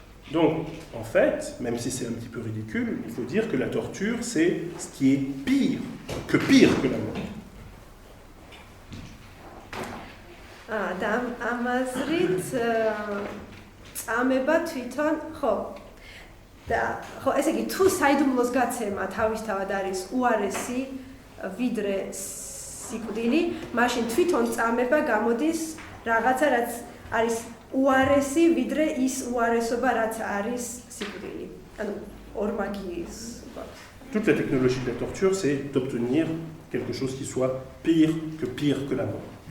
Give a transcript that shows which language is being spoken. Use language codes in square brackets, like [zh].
[fr] Donc, en fait, même si c'est un petit peu ridicule, il faut dire que la torture, c'est ce qui est pire que la mort. [ka] და ამაზრით წამება თვითონ, ხო. და ხო, ესე იგი, თუ საიდუმლოს გაცემა თავისთავად არის უარესი ვიდრე სიკვდილი, მაშინ თვითონ წამება გამოდის რაღაცა, რაც არის უარესი ვიდრე ის უარესობა, რაც არის სიკვდილი. ანუ ორმაგიის. [fr] Toute la technologie de la torture, c'est d'obtenir quelque chose qui soit pire que la mort.